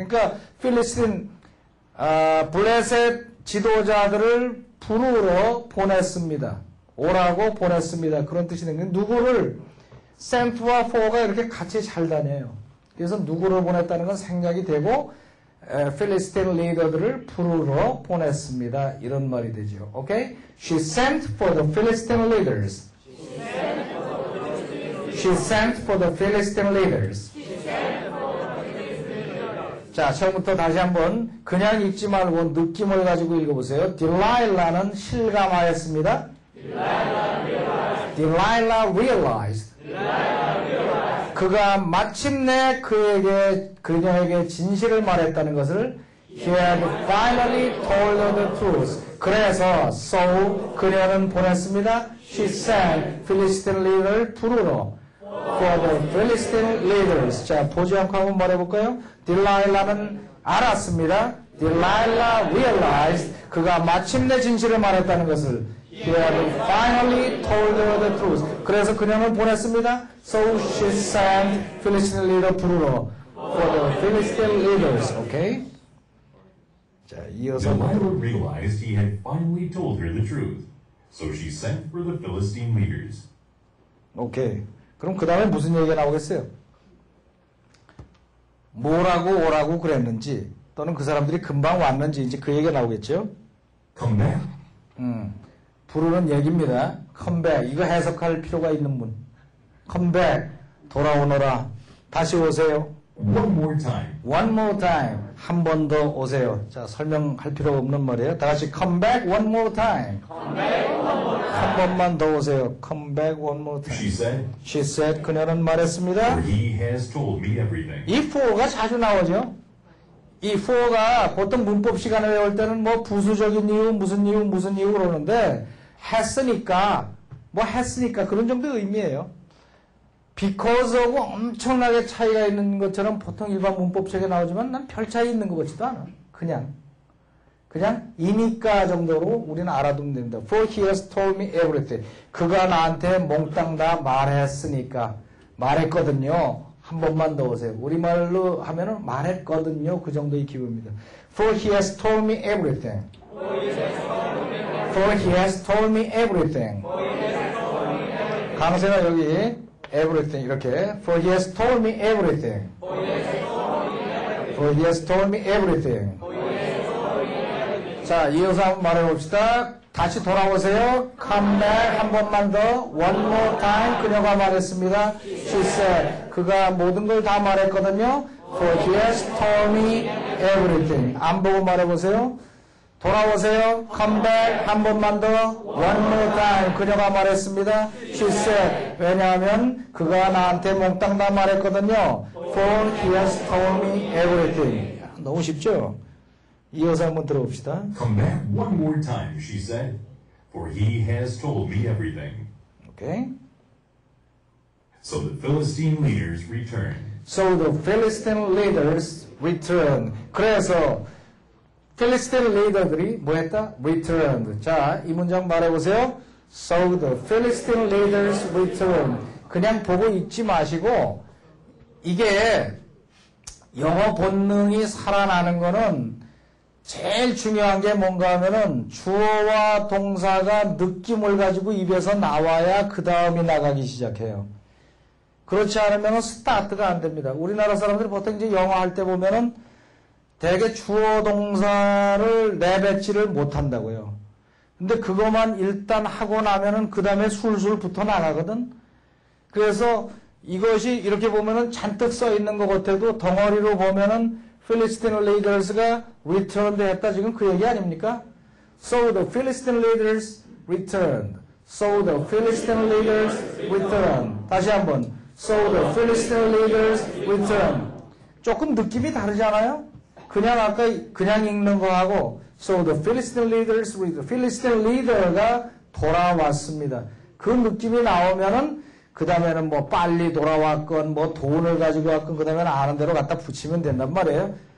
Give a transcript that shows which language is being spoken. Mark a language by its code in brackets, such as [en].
[ko] 그러니까 필리스틴 블레셋 지도자들을 부르러 보냈습니다. 오라고 보냈습니다. 그런 뜻이 되는 누구를 sent와 for가 이렇게 같이 잘 다녀요. 그래서 누구를 보냈다는 건 생략이 되고 필리스틴 리더들을 부르러 보냈습니다. 이런 말이 되죠. 오케이? [en] She sent for the Philistine leaders. She sent for the Philistine leaders. [ko] 자, 처음부터 다시 한번 그냥 읽지 말고 느낌을 가지고 읽어보세요. Delilah는 실감하였습니다. [en] Delilah realized. [ko] 그가 마침내 그녀에게 진실을 말했다는 것을 [en] He had finally told her the truth. [ko] 그래서 so 그녀는 보냈습니다. [en] She sent Philistine leader를 부르러 for the Philistine leaders. [ko] 자, 보지 않고 한번 말해볼까요? Delilah는 알았습니다. [en] Delilah realized. [ko] 그가 마침내 진실을 말했다는 것을 [en] He had finally told her the truth. [ko] 그래서 그녀는 보냈습니다. [en] So she sent Philistine leader 부르러 for the Philistine leaders. [ko] 오케이? 자, 이어서 [en] Delilah realized he had finally told her the truth. So she sent for the Philistine leaders. [ko] 오케이. 그럼 그 다음에 무슨 얘기가 나오겠어요? 뭐라고 오라고 그랬는지 또는 그 사람들이 금방 왔는지 이제 그 얘기가 나오겠죠? [en] Come back. [ko] 부르는 얘기입니다. [en] Come back. [ko] 이거 해석할 필요가 있는 분. [en] Come back. [ko] 돌아오너라. 다시 오세요. [en] One more time. One more time. [ko] 한 번 더 오세요. 자, 설명할 필요가 없는 말이에요. 다 같이 [en] come back one more time. Come back one more time. [ko] 한 번만 더 오세요. [en] Come back one more time. She said, She said. [ko] 그녀는 말했습니다. [en] For he has told me everything. [ko] 이 for가 자주 나오죠. 이 for가 보통 문법 시간에 외울 때는 뭐 부수적인 이유, 무슨 이유 그러는데 했으니까 그런 정도의 의미예요. because하고 엄청나게 차이가 있는 것처럼 보통 일반 문법책에 나오지만 난 별 차이 있는 것 같지도 않아. 그냥 이니까 정도로 우리는 알아두면 됩니다. [en] For he has told me everything. [ko] 그가 나한테 몽땅 다 말했으니까 말했거든요. 한 번만 더 오세요. 우리말로 하면은 말했거든요. 그 정도의 기분입니다. [en] For he has told me everything. For he has told me everything. [ko] 강세가 여기 [en] everything [ko] 이렇게 [en] For he has told me everything. For he has told me everything. [ko] 자, 이어서 한번 말해봅시다. 다시 돌아오세요. [en] Come back [ko] 한 번만 더. [en] One more time. [ko] 그녀가 말했습니다. [en] She said. [ko] 그가 모든 걸 다 말했거든요. [en] For he has told me everything. [ko] 안 보고 말해보세요. 돌아오세요. [en] Come back [ko] 한 번만 더. [en] One more time. [ko] 그녀가 말했습니다. [en] She said. [ko] 왜냐하면 그가 나한테 몽땅 다 말했거든요. [en] For he has told me everything. [ko] 너무 쉽죠? 이어서 한번 들어봅시다. [en] Come back one more time, she said, for he has told me everything. [ko] 오케이. [en] So the Philistine leaders returned. So the Philistine leaders returned. [ko] 그래서 필리스틴 리더들이 뭐 했다? returned. 자, 이 문장 말해보세요. [en] So the Philistine leaders returned. [ko] 그냥 보고 읽지 마시고 이게 영어 본능이 살아나는 거는 제일 중요한 게 뭔가 하면은 주어와 동사가 느낌을 가지고 입에서 나와야 그 다음이 나가기 시작해요. 그렇지 않으면 스타트가 안 됩니다. 우리나라 사람들이 보통 이제 영어 할 때 보면은 대개 주어 동사를 내뱉지를 못한다고요. 근데 그것만 일단 하고 나면은 그 다음에 술술 붙어 나가거든. 그래서 이것이 이렇게 보면은 잔뜩 써 있는 것 같아도 덩어리로 보면은 Philistine leaders가 returned 했다 지금 그 얘기 아닙니까? [en] So the Philistine leaders returned. So the Philistine leaders returned. [ko] 다시 한번. [en] So the Philistine leaders returned. [ko] 조금 느낌이 다르잖아요? 그냥 아까 그냥 읽는 거하고 [en] So the Philistine leaders returned. [ko] Philistine leader가 돌아왔습니다. 그 느낌이 나오면은 그 다음에는 뭐 빨리 돌아왔건 뭐 돈을 가지고 왔건 그 다음에는 아는 대로 갖다 붙이면 된단 말이에요.